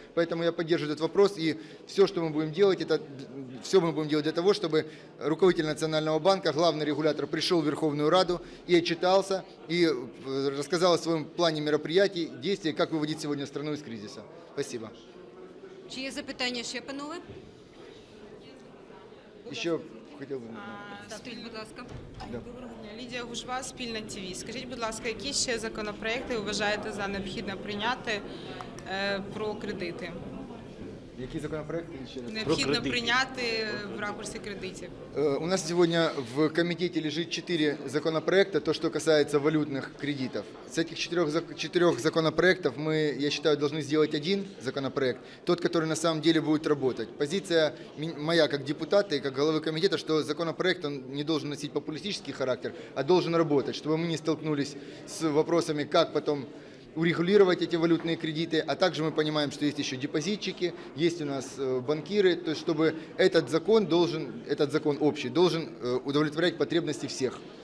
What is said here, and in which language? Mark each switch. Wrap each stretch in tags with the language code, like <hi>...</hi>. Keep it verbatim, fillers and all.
<ru>Поэтому я поддерживаю этот вопрос, и все, что мы будем делать, это все мы будем делать для того, чтобы руководитель Национального банка, главный регулятор, пришел в Верховную Раду и отчитался, и рассказал о своем плане мероприятий, действий, как вы</ru> <uk>виводити сьогодні</uk> <ru>страну із кризису. Спасибо.</ru> <uk>Чи є запитання ще, панове? Ще хотів би. Скажіть, будь ласка. Доброго дня. Лідія Гужва, Спільна ТІВІ. Скажіть, будь ласка, які ще законопроекти ви вважаєте за необхідно прийняти е, про кредити? Які законопроекти ще раз? Необхідно прийняти в ракурсі кредитів.</uk> <ru>У нас сегодня в комитете лежит четыре законопроекта, то, что касается валютных кредитов. С этих четырех, четырех законопроектов мы, я считаю, должны сделать один законопроект, тот, который на самом деле будет работать. Позиция моя как депутата и как головы комитета, что законопроект он не должен носить популистический характер, а должен работать, чтобы мы не столкнулись с вопросами, как потом урегулировать эти валютные кредиты, а также мы понимаем, что есть еще депозитчики, есть у нас банкиры, то есть чтобы этот закон должен, этот закон общий, должен удовлетворять потребности всех.</ru>